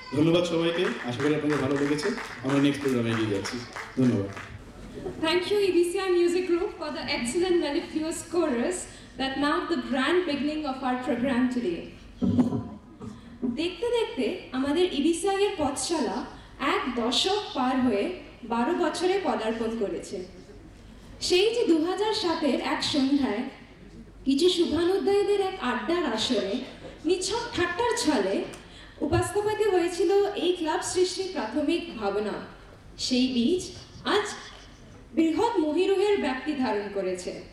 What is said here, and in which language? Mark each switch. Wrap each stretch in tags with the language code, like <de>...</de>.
<bn>ধন্যবাদ সবাইকে, আশা করি আপনাদের ভালো লেগেছে। আমরা নেক্সট প্রোগ্রামে এগিয়ে যাচ্ছি। ধন্যবাদ।</bn> <en>Thank you, EBCI Music Group, for the excellent mellifluous chorus that marked the grand beginning of our program today.</en> <bn>দেখতে দেখতে আমাদের EBCI এর পথচলা এক দশক পার হয়ে 12 বছরে পদার্পণ করেছে। সেই যে 2007-এর এক সন্ধ্যায় কিছু শুভানুধ্যায়ীদের এক আড্ডার আসরে নিছক ঠাট্টার ছলে উপস্থাপিত হয়েছিল এই ক্লাব সৃষ্টির প্রাথমিক ভাবনা, সেই বীজ আজ বৃহৎ মহিরুহের ব্যাপ্তি ধারণ করেছে।</bn>